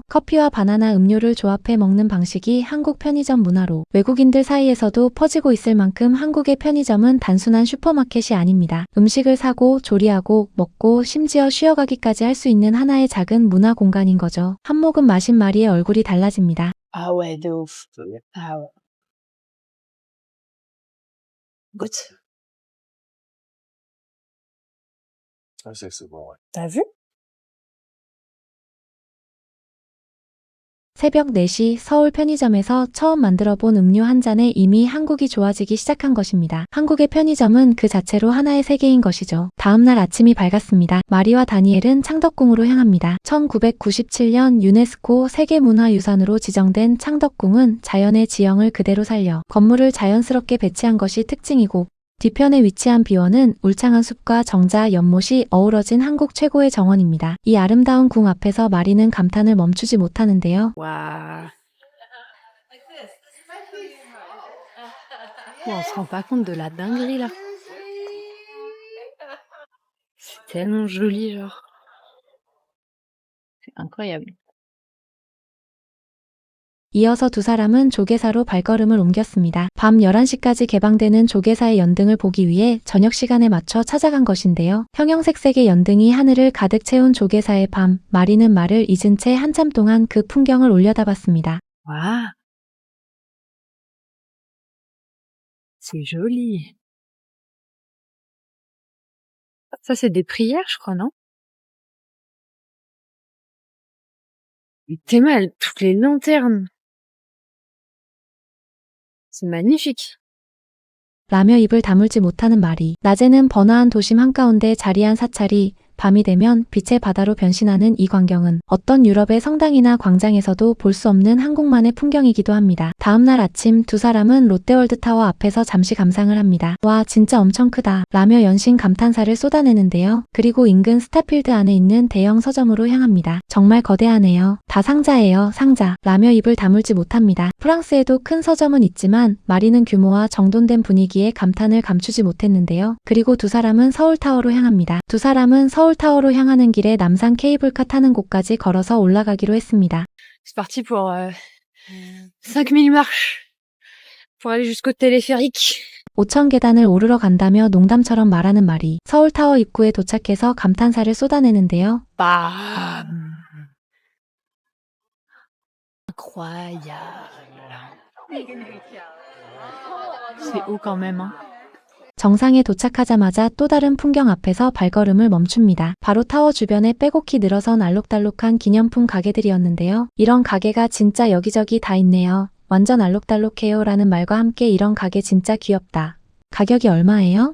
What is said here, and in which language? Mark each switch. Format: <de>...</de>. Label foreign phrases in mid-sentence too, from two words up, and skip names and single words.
<ko>커피와 바나나 음료를 조합해 먹는 방식이 한국 편의점 문화로 외국인들 사이에서도 퍼지고 있을 만큼 한국의 편의점은 단순한 슈퍼마켓이 아닙니다. 음식을 사고 조리하고 먹고 심지어 쉬어가기까지 할 수 있는 하나의 작은 문화 공간인 거죠. 한 모금 마신 마리의 얼굴이 달라집니다.</ko> <fr>Ah ouais, de ouf. Ah ouais. Goûte. Ah, c'est bon, ouais. T'as vu?</fr> <ko>새벽 4시 서울 편의점에서 처음 만들어 본 음료 한 잔에 이미 한국이 좋아지기 시작한 것입니다. 한국의 편의점은 그 자체로 하나의 세계인 것이죠. 다음날 아침이 밝았습니다. 마리와 다니엘은 창덕궁으로 향합니다. 1997년 유네스코 세계문화유산으로 지정된 창덕궁은 자연의 지형을 그대로 살려 건물을 자연스럽게 배치한 것이 특징이고 뒤편에 위치한 비원은 울창한 숲과 정자, 연못이 어우러진 한국 최고의 정원입니다. 이 아름다운 궁 앞에서 마리는 감탄을 멈추지 못하는데요.</ko> <fr>Waouh. On se rend pas compte de la dinguerie là. C'est tellement joli, genre. C'est incroyable.</fr> <ko>이어서 두 사람은 조개사로 발걸음을 옮겼습니다. 밤 11시까지 개방되는 조개사의 연등을 보기 위해 저녁 시간에 맞춰 찾아간 것인데요. 형형색색의 연등이 하늘을 가득 채운 조개사의 밤, 마리는 말을 잊은 채 한참 동안 그 풍경을 올려다봤습니다.</ko> <fr>Waouh. C'est joli. Ça, c'est des prières, je crois, non? T'es mal, toutes les lanternes. C'est magnifique.</fr> <ko>라며 입을 다물지 못하는 마리. 낮에는 번화한 도심 한가운데 자리한 사찰이 밤이 되면 빛의 바다로 변신하는 이 광경은 어떤 유럽의 성당이나 광장에서도 볼 수 없는 한국만의 풍경이기도 합니다. 다음날 아침 두 사람은 롯데월드타워 앞에서 잠시 감상을 합니다. 와, 진짜 엄청 크다 라며 연신 감탄사를 쏟아내는데요. 그리고 인근 스타필드 안에 있는 대형 서점으로 향합니다. 정말 거대하네요. 다 상자예요, 상자 라며 입을 다물지 못합니다. 프랑스에도 큰 서점은 있지만 마리는 규모와 정돈된 분위기에 감탄을 감추지 못했는데요. 그리고 두 사람은 서울타워로 향합니다. 두 사람은 서울타워로 향하는 길에 남산 케이블카 타는 곳까지 걸어서 올라가기로 했습니다.</ko> <fr>C'est parti pour 5000 marches pour aller jusqu'au téléphérique.</fr> <ko>5천 계단을 오르러 간다며 농담처럼 말하는 마리. 서울타워 입구에 도착해서 감탄사를 쏟아내는데요.</ko> <fr>Bah. incroyable. C'est haut quand même, hein.</fr> <ko>정상에 도착하자마자 또 다른 풍경 앞에서 발걸음을 멈춥니다. 바로 타워 주변에 빼곡히 늘어선 알록달록한 기념품 가게들이었는데요. 이런 가게가 진짜 여기저기 다 있네요. 완전 알록달록해요 라는 말과 함께 이런 가게 진짜 귀엽다. 가격이 얼마예요?</ko>